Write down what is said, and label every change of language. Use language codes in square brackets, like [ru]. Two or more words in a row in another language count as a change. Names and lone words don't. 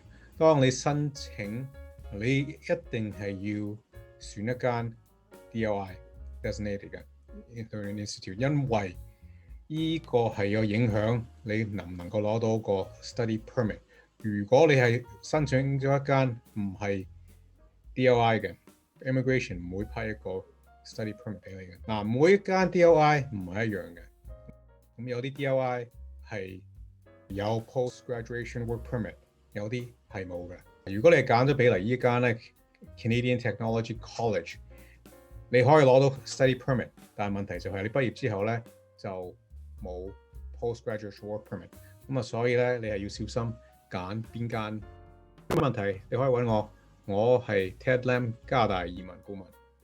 [yue] 當你申請，你一定係要選一間 DLI（Designated 嘅 Learning Institute），因為呢個係有影響你能唔能夠攞到個 [en] study permit。 [yue] 如果你係申請咗一間唔係 DLI 嘅 ，immigration 唔會批一個 [en] study permit [yue] 俾你嘅。嗱，每一間 DLI 唔係一樣嘅。咁有啲 DLI 係有 [en] post graduation work permit， [yue] 有啲係冇嘅。如果你係揀咗比例依間咧 Canadian Technology College，你可以攞到 [en] study permit， [yue] 但係問題就係你畢業之後咧就冇 [en] post graduation work permit。 [yue] 咁啊，所以咧你係要小心揀邊間。有問題你可以揾我，我係 Ted Lam 加拿大移民顧問。